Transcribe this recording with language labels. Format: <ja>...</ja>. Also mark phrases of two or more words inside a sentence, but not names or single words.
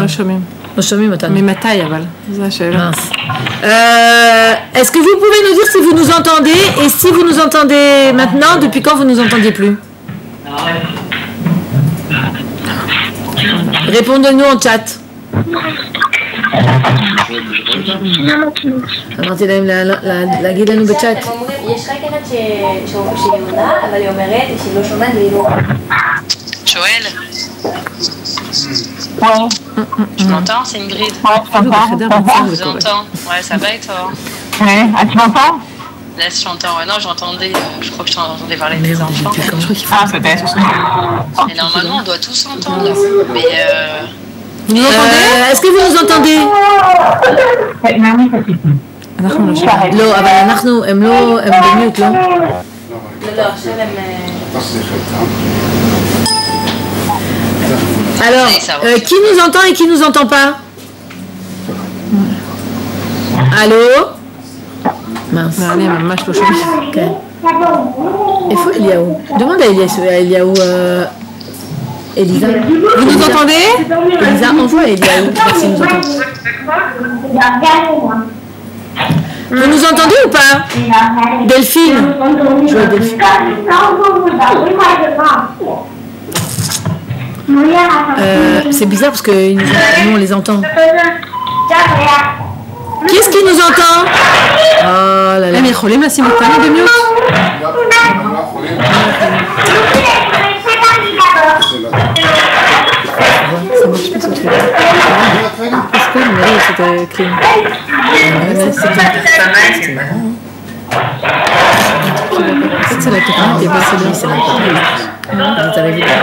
<fr>Mais ma taille, aval. Mince. Est-ce que vous pouvez nous dire si vous nous entendez, et si vous nous entendez maintenant, depuis quand vous nous entendiez plus? Répondez-nous en chat.</fr> <he>אמרתי להם להגיד לנו בצ'אט. יש רק אחד שעונה, אבל היא אומרת שהיא לא שומעת והיא לא...</he> <fr>Joël. Tu m'entends? C'est Ingrid. Ouais, je t'entends. Je vous entends. Ouais, ça va et toi? Ouais, tu m'entends? Là, je t'entends. Ouais, non, j'entendais. Je crois que je t'entendais parler des enfants. Ah, peut-être. Et normalement, on doit tous entendre. Mais Vous nous entendez? Est-ce que vous nous entendez?</fr> <he>לא, אבל אנחנו, הם במיוט, לא? לא, עכשיו הם...</he> <fr>Alors, qui nous entend et qui nous entend pas? Allô? Mince. Okay.</fr> <he>איפה אליהו?</he> <fr>demande à Eliaou. Elisa. Vous nous entendez? Elisa, envoie Elia. Merci, nous entend. Vous nous entendez ou pas? Delphine. Jouez Delphine. C'est bizarre parce que nous on les entend. Qui est-ce qui nous entend? Oh là là.</fr> <he>Mais יכולים לשים אותנו במיוט?</he> <fr>Ça marche pas ce truc. Est-ce que le numéro c'était écrit? C'est la technique qui est passée là, c'est la technique.</fr>